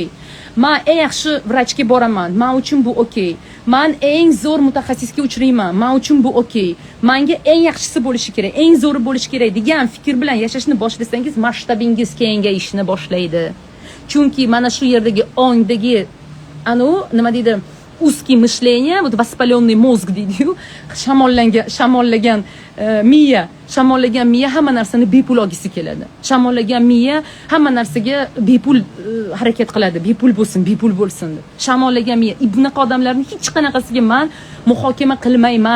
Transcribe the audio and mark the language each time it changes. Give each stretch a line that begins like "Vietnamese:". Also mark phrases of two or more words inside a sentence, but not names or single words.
Uzbek: Men eng yaxshi vrachga boraman, men uchun bu okey. Men eng zo'r mutaxassisga uchrayman, men uchun bu okey. Menga eng yaxshisi bo'lishi kerak, eng zo'ri bo'lishi kerak degan fikr bilan yashashni boshlasangiz, masshtabingiz kengayishni boshlaydi. Chunki mana shu yerdagi ongdagi nima deydi,
Russian: узкий мышление, вот воспаленный мозг
Uzbek: deydi-yu, shamollagan miya hamma narsani bepul olgisi keladi. Shamollagan miya hamma narsaga bepul harakat qiladi, bepul bo'lsin deb. Shamollagan miya. Bunaqa odamlarni hech qanaqasiga men muhokama qilmayman.